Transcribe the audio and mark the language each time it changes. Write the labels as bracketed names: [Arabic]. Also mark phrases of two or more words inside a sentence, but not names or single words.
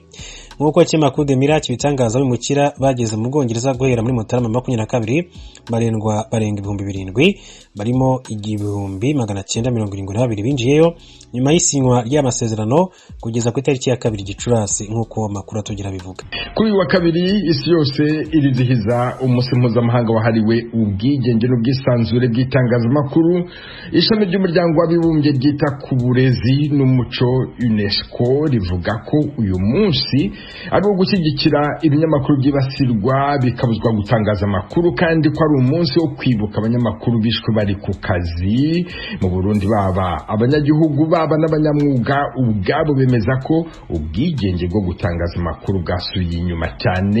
[Kinyarwanda] Nk'uko ikinyamakuru The Mirror kibitangaza, abimukira bageze mu Bwongereza guhera muri Mutarama 2022 barenga 7,000, barimo 972 binjiyeyo nyuma y'isinywa ry'amasezerano kugeza ku itariki ya 2 Gicurasi nk'uko amakuru atugira bivuga. Kuri wa kabiri isi yose irizihiza umunsi mpuzamahanga wahariwe ubwigenge n'ubwisanzure bw'itangazamakuru. Ishami ry'umuryango w'abibumbye ryita ku burezi n'umuco UNESCO rivuga ko uyu munsi ari wo gushyigikira ibinyamakuru byibasirwa bikabuzwa gutangaza amakuru, kandi ko ari umunsi wo kwibuka abanyamakuru bishwe bari ku kazi mu Burundi. Baba abanyagihugu baba n'abanyamwuga ubwabo bemeza ko ubwigenge bwo gutangaza amakuru bwasubiye inyuma cyane.